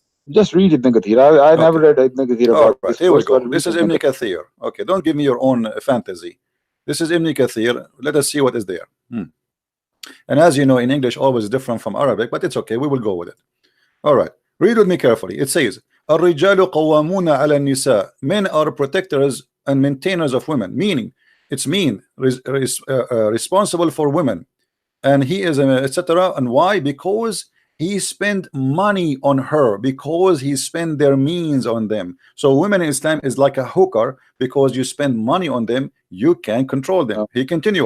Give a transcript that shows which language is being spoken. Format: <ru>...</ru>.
<en>Just read Ibn Kathir. I never read Ibn Kathir about this. Here we go. This is Ibn Kathir. Okay, don't give me your own fantasy. This is Ibn Kathir. Let us see what is there. And as you know, in English always different from Arabic, but it's okay, we will go with it. All right, read with me carefully. It says</en> <ar>الرجال قوامون على النساء.</ar> <en>Men are protectors and maintainers of women, meaning it's responsible for women, and he is etc. And why? Because he spent money on her, because he spent their means on them. So women in Islam is like a hooker, because you spend money on them, you can control them. He continue.</en>